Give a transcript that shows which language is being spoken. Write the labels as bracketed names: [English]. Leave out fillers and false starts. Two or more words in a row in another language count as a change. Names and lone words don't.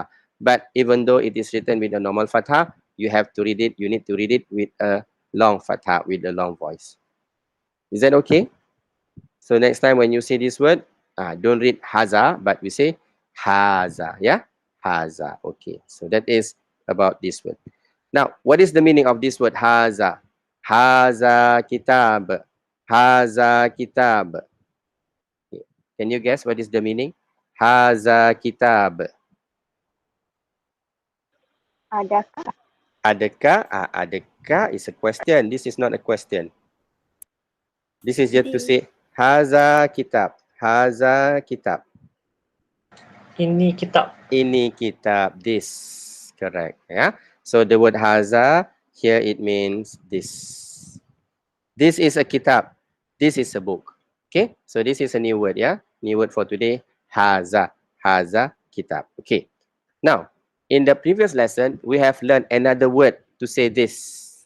[English] But even though it is written with a normal fatha, you have to read it, you need to read it with a long fatha, with a long voice. Is that okay? So next time when you see this word, don't read haza, but we say haza, yeah? Haza, okay. So that is about this word. Now, what is the meaning of this word haza? [Arabic] هذا كتاب. هذا كتاب. [English] Okay. Can you guess what is the meaning? [Arabic] هذا كتاب. [English] Adakah? Adakah? Adakah is a question. This is not a question. This is just to say [Arabic] هذا كتاب. هذا كتاب. [Malay] ini kitab. Ini kitab, [English] this, correct, yeah. So the word haza here, it means this. This is a kitab, this is a book. Okay, so this is a new word, yeah, new word for today, haza. [Arabic] هذا كتاب. [English] Okay, now in the previous lesson we have learned another word to say this.